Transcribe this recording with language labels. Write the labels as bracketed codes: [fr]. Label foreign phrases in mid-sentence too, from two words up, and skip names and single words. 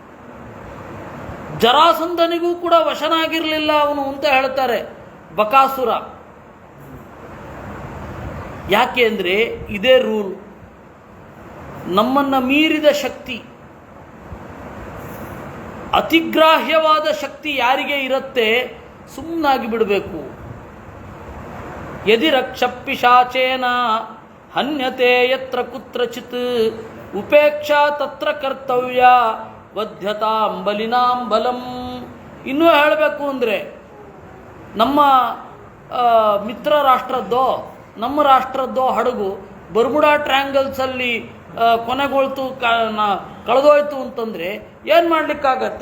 [kn] ಜರಾಸಂಧನಿಗೂ ಕೂಡ ವಶನಾಗಿರಲಿಲ್ಲ ಅವನು ಅಂತ ಹೇಳ್ತಾರೆ ಬಕಾಸುರ. ಯಾಕೆ ಅಂದರೆ ಇದೇ ರೂಲ್. ನಮ್ಮನ್ನು ಮೀರಿದ ಶಕ್ತಿ, ಅತಿಗ್ರಾಹ್ಯವಾದ ಶಕ್ತಿ ಯಾರಿಗೆ ಇರುತ್ತೆ ಸುಮ್ಮನಾಗಿ ಬಿಡಬೇಕು. [sa] ಯದಿ ರಕ್ಷಪಿಶಾಚೇನ ಹನ್ಯತೆ ಯತ್ರ ಕುತ್ರಚಿತ್ ಉಪೇಕ್ಷಾ ತತ್ರ ಕರ್ತವ್ಯ ವಧ್ಯತಾಂ ಬಲಿನಾಂ ಬಲಂ. [kn] ಇನ್ನೂ ಹೇಳಬೇಕು ಅಂದರೆ ನಮ್ಮ ಮಿತ್ರ ರಾಷ್ಟ್ರದ್ದೋ ನಮ್ಮ ರಾಷ್ಟ್ರದ್ದೋ ಹಡಗು ಬರ್ಮುಡಾ ಟ್ರ್ಯಾಂಗಲ್ಸಲ್ಲಿ ಕೊನೆಗೊಳ್ತು, ಕಳೆದೋಯ್ತು ಅಂತಂದರೆ ಏನು ಮಾಡಲಿಕ್ಕಾಗತ್ತೆ?